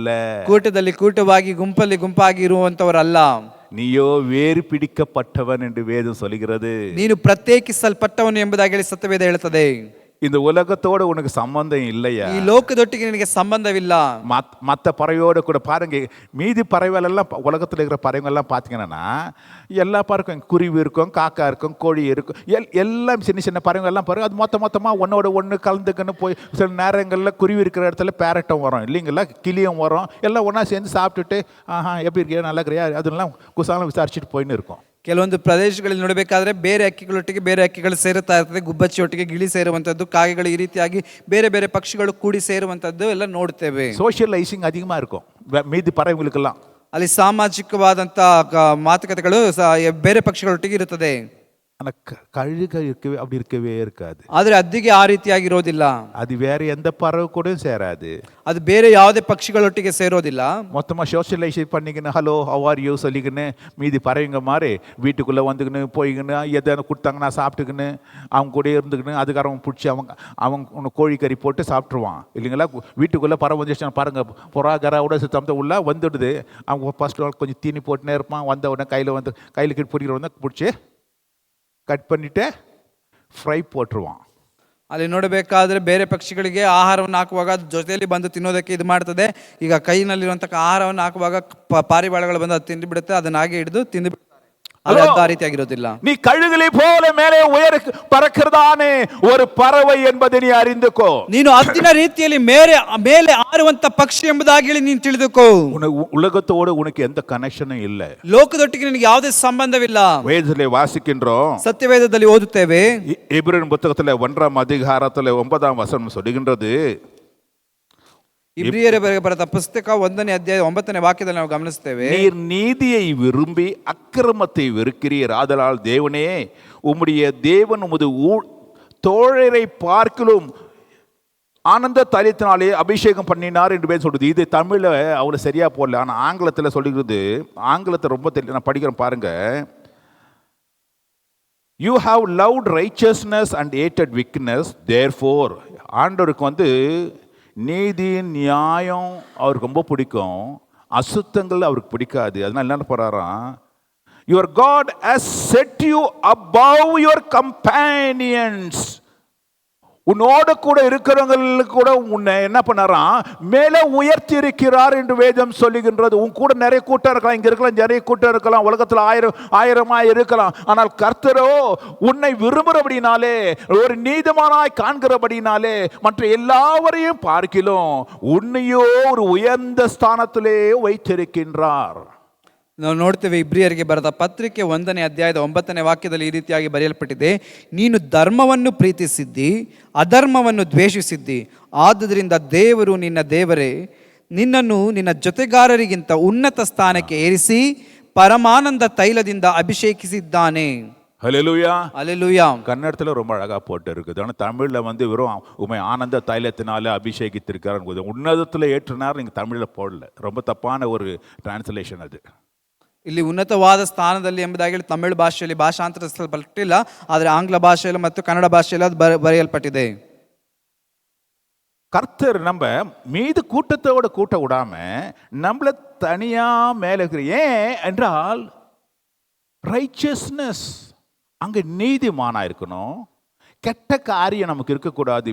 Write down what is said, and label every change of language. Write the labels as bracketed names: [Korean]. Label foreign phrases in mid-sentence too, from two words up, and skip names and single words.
[Kannada] ಕೂಟದಲ್ಲಿ ಕೂಟವಾಗಿ ಗುಂಪಲ್ಲಿ ಗುಂಪಾಗಿ ಇರುವಂತವರಲ್ಲ. [Tamil] நீயோ வேறு பிடிக்கப்பட்டவன் என்று வேதம் சொல்கிறது. [Kannada] ನೀನು ಪ್ರತ್ಯೇಕಿಸಲ್ಪಟ್ಟವನು ಎಂಬುದಾಗಿ ಹೇಳಿ ಸತ್ಯವೇದ ಹೇಳುತ್ತದೆ. [Tamil] இந்த உலகத்தோட உனக்கு சம்பந்தம் இல்லையா? [Kannada] ಈ ಲೋಕದೊಟ್ಟಿಗೆ ನಿನಗೆ ಸಂಬಂಧವಿಲ್ಲ. [Tamil] மற்ற பறவையோட கூட பாருங்க, மீதி பறவைகளெல்லாம் உலகத்தில் இருக்கிற பறவைகள்லாம் பார்த்தீங்கன்னா எல்லா பறக்கும், குருவி இருக்கும், காக்கா இருக்கும், கோழி இருக்கும், எல்லாம் சின்ன சின்ன பறவைகள்லாம் பாருங்க. அது மொத்தமாக ஒன்னோட ஒன்று கலந்துக்குன்னு போய் சில நேரங்களில் குருவி இருக்கிற இடத்துல பேரட்டும் வரும் இல்லைங்களா, கிளியும் வரும், எல்லாம் ஒன்றா சேர்ந்து சாப்பிட்டுட்டு எப்படி இருக்கியா, நல்லா இருக்கிறியா, அதெல்லாம் குசாலம் விசாரிச்சுட்டு போயின்னு இருக்கும். [Kannada] ಕೆಲವೊಂದು ಪ್ರದೇಶಗಳಲ್ಲಿ ನೋಡಬೇಕಾದ್ರೆ ಬೇರೆ ಹಕ್ಕಿಗಳೊಟ್ಟಿಗೆ ಬೇರೆ ಹಕ್ಕಿಗಳು ಸೇರುತ್ತಾ ಇರ್ತದೆ. ಗುಬ್ಬಚ್ಚಿಯೊಟ್ಟಿಗೆ ಗಿಳಿ ಸೇರುವಂಥದ್ದು, ಕಾಗೆಗಳು, ಈ ರೀತಿಯಾಗಿ ಬೇರೆ ಬೇರೆ ಪಕ್ಷಿಗಳು ಕೂಡಿ ಸೇರುವಂಥದ್ದು ಎಲ್ಲ ನೋಡ್ತೇವೆ. [Tamil] சோஷியலைசிங் அதிகமாக இருக்கும் மீதி பறவைகளுக்கெல்லாம். [Kannada] ಅಲ್ಲಿ ಸಾಮಾಜಿಕವಾದಂಥ ಮಾತುಕತೆಗಳು ಬೇರೆ ಪಕ್ಷಿಗಳೊಟ್ಟಿಗೆ ಇರುತ್ತದೆ. [Tamil] ஆனால் கழுகு இருக்கவே இருக்காது. [Kannada] ಆದರೆ ಹದ್ದಿಗೆ ಆ ರೀತಿಯಾಗಿರೋದಿಲ್ಲ. [Tamil] அது வேற எந்த பறவை கூட சேராது. [Kannada] ಅದು ಬೇರೆ ಯಾವುದೇ ಪಕ್ಷಿಗಳೊಟ್ಟಿಗೆ ಸೇರೋದಿಲ್ಲ. [Tamil] மொத்தமாக சோஷியலைசேஷன் பண்ணிக்கின்னு [English] hello how are you [Tamil] சொல்லிக்கின்னு மீதி பறவைங்க மாதிரி வீட்டுக்குள்ளே வந்துக்கின்னு போய்க்கின்னு எதை கொடுத்தாங்கன்னா சாப்பிட்டுக்கின்னு அவங்க கூட இருந்துக்கின்னு அதுக்காரவங்க பிடிச்சி அவங்க கோழிக்கறி போட்டு சாப்பிட்ருவான் இல்லைங்களா. வீட்டுக்குள்ளே பறவை வந்துச்சுன்னா பாருங்கள், புறாகராவோட சுத்தம் உள்ளே வந்துடுது. அவங்க ஃபஸ்ட்டு கொஞ்சம் தீனி போட்டுனே இருப்பான். வந்த உடனே கையில் கிட்ட பிடிக்கிற வந்து பிடிச்சி ಕಟ್ பண்ணிட்டு ಫ್ರೈ போட்டுருவான். [Kannada] ಅಲ್ಲಿ ನೋಡಬೇಕಾದ್ರೆ ಬೇರೆ ಪಕ್ಷಿಗಳಿಗೆ ಆಹಾರವನ್ನು ಹಾಕುವಾಗ ಅದು ಜೊತೆಯಲ್ಲಿ ಬಂದು ತಿನ್ನೋದಕ್ಕೆ ಇದು ಮಾಡ್ತದೆ. ಈಗ ಕೈನಲ್ಲಿರುವಂಥ ಆಹಾರವನ್ನು ಹಾಕುವಾಗ ಪಾರಿವಾಳಗಳು ಬಂದು ಅದು ತಿಂದು ಬಿಡುತ್ತೆ, ಅದನ್ನ ಹಾಗೆ ಹಿಡಿದು ತಿಂದು ಬಿಡ್ತಾರೆ. ಅದು ಆ ರೀತಿಯಾಗಿರೋದಿಲ್ಲ. [Tamil] நீ கழுகுகளை போல மேலே உயர பறக்கிறதானே ஒரு பறவை என்பதை நீ அறிந்துக்கோ. [Kannada] ನೀನು ಹದ್ದಿನ ರೀತಿಯಲ್ಲಿ ಮೇಲೆ ಆರುವಂತ ಪಕ್ಷಿ ಎಂಬುದಾಗಿ ಹೇಳಿ ನೀನು ತಿಳಿದುಕೋ. [Tamil] உலகத்தோடு உனக்கு எந்த கனெக்ஷனும் இல்ல. [Kannada] ಲೋಕದೊಟ್ಟಿಗೆ ನಿನಗೆ ಯಾವುದೇ ಸಂಬಂಧವಿಲ್ಲ. [Tamil] வேதத்திலே வாசிக்கின்றோம், [Kannada] ಸತ್ಯವೇದದಲ್ಲಿ ಓದುತ್ತೇವೆ. [Tamil] எபிரேயர் புத்தகத்திலே 1ஆம் அதிகாரத்திலே 9ஆம் வசனம் சொல்லுகின்றது. [Kannada] ಇಬ್ರಿಯರಿಗೆ ಬರೆದ ಪುಸ್ತಕ 1ನೇ ಅಧ್ಯಾಯ 9ನೇ ವಾಕ್ಯದಲ್ಲಿ ನಾವು ಗಮನಿಸ್ತೇವೆ. [Tamil] நீர் நீதியை விரும்பி அக்கிரமத்தை வெறுக்கிறீர், ஆதலால் தேவனே உம்முடைய தேவன் உமது தோழரை பார்க்கிலும் ஆனந்த தைலத்தினாலே அபிஷேகம் பண்ணினார் என்று பேர் சொல்றது. இது தமிழில் அவ்வளோ சரியா போடல, ஆனால் ஆங்கிலத்தில் சொல்லுகிறது. ஆங்கிலத்தை ரொம்ப தெரியல, நான் படிக்கிறேன் பாருங்க. [English] you have loved righteousness and hated wickedness, [Tamil] தேர்ஃபோர் ஆண்டவருக்கு நீதி நியாயம் அவருக்கு ரொம்ப பிடிக்கும், அசுத்தங்கள் அவருக்கு பிடிக்காது. அதனால என்ன போறாராம், [English] your God has set you above your companions. [Tamil] உன்னோட கூட இருக்கிறவங்களுக்கு கூட உன்னை என்ன பண்ணாராம், மேலே உயர்த்தி இருக்கிறார் என்று வேதம் சொல்லுகின்றது. உன் கூட நிறைய கூட்டம் இருக்கலாம், இங்க இருக்கலாம், நிறைய கூட்டம் இருக்கலாம், உலகத்தில் ஆயிரமாய் இருக்கலாம். ஆனால் கர்த்தரோ உன்னை விரும்புகிறபடினாலே, ஒரு நீதிமானாய் காண்கிறபடினாலே மற்ற எல்லாவரையும் பார்க்கிலும் உன்னையோ ஒரு உயர்ந்த ஸ்தானத்திலே வைத்திருக்கின்றார். [Kannada] ನಾವು ನೋಡ್ತೇವೆ ಇಬ್ರಿಯರಿಗೆ ಬರೆದ ಪತ್ರಿಕೆ 1ನೇ ಅಧ್ಯಾಯದ 9ನೇ ವಾಕ್ಯದಲ್ಲಿ ಈ ರೀತಿಯಾಗಿ ಬರೆಯಲ್ಪಟ್ಟಿದೆ. ನೀನು ಧರ್ಮವನ್ನು ಪ್ರೀತಿಸಿದ್ದಿ, ಅಧರ್ಮವನ್ನು ದ್ವೇಷಿಸಿದ್ದಿ, ಆದುದರಿಂದ ದೇವರು ನಿನ್ನ ದೇವರೇ ನಿನ್ನನ್ನು ನಿನ್ನ ಜೊತೆಗಾರರಿಗಿಂತ ಉನ್ನತ ಸ್ಥಾನಕ್ಕೆ ಏರಿಸಿ ಪರಮಾನಂದ ತೈಲದಿಂದ ಅಭಿಷೇಕಿಸಿದ್ದಾನೆ. [Tamil] ஹல்லேலூயா. அல்லேலூயா. கன்னடத்துல ரொம்ப அழகா போட்டு இருக்குது. ஆனா தமிழ்ல வெறும் உமை ஆனந்த தைலத்தினால அபிஷேகித்திருக்கிறார். உன்னதத்துல ஏற்றினார், நீங்க தமிழ்ல போடல. ரொம்ப தப்பான ஒரு டிரான்ஸ்லேஷன் அது. [Kannada] ಇಲ್ಲಿ ಉನ್ನತವಾದ ಸ್ಥಾನದಲ್ಲಿ ಎಂಬುದಾಗಿ ಹೇಳಿ ತಮಿಳು ಭಾಷೆಯಲ್ಲಿ ಭಾಷಾಂತರಿಸಲ್ಪಟ್ಟಿಲ್ಲ, ಆದರೆ ಆಂಗ್ಲ ಭಾಷೆಯಲ್ಲಿ ಮತ್ತು ಕನ್ನಡ ಭಾಷೆಯಲ್ಲಿ ಅದು ಬರೆಯಲ್ಪಟ್ಟಿದೆ. [Tamil] கர்த்தர் நம்ம மீது கூட்டத்தோட கூட்ட விடாம நம்மள தனியா மேல இருக்கிற, ஏன் என்றால் ரைச்சஸ்னஸ், அங்க நீதிமானா இருக்கணும், கெட்ட காரியம் நமக்கு இருக்கக்கூடாது.